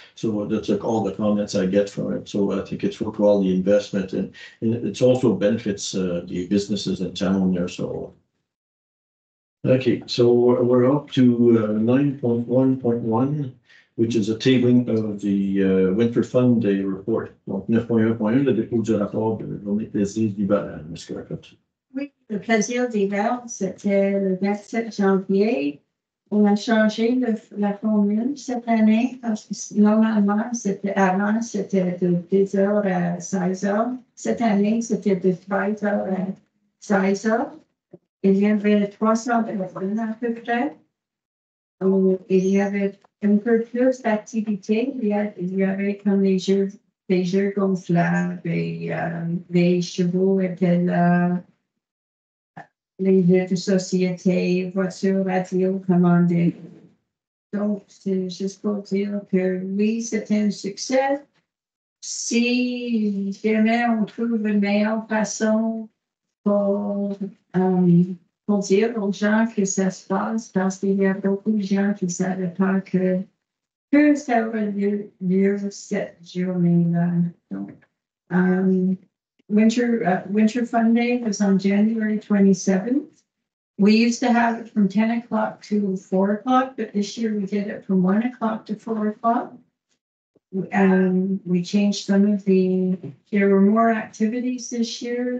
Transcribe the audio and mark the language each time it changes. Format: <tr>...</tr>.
<en>So that's like all the comments I get from it. So I think it's worthwhile the investment, and it also benefits the businesses in town there. So okay, so we're up to 9.1.1, which is a tabling of the Winter Fun Day report.</en> <fr>Donc 9.1.1, le dépôt du rapport de la journée plaisir d'hiver, Ms. Clarkett. Oui, le plaisir d'hiver, c'était le 27 janvier. On a changé la formule cette année parce que normalement, avant, c'était de 10h à 16h. Cette année, c'était de 13h à 16h. Il y avait 300 personnes à peu près. Il y avait un peu plus d'activités. Il y avait comme des jeux gonflables et les chevaux étaient là. Les jeux de société, voitures, radio commandées. Donc, c'est juste pour dire que oui, c'était un succès. Si jamais on trouve une meilleure façon pour dire aux gens que ça se passe, parce qu'il y a beaucoup de gens qui ne savaient pas que ça aurait lieu cette journée-là.</fr> <en>Donc, Winter Fun Day was on January 27th. We used to have it from 10 o'clock to 4 o'clock, but this year we did it from 1 o'clock to 4 o'clock. We changed some of there were more activities this year.</en>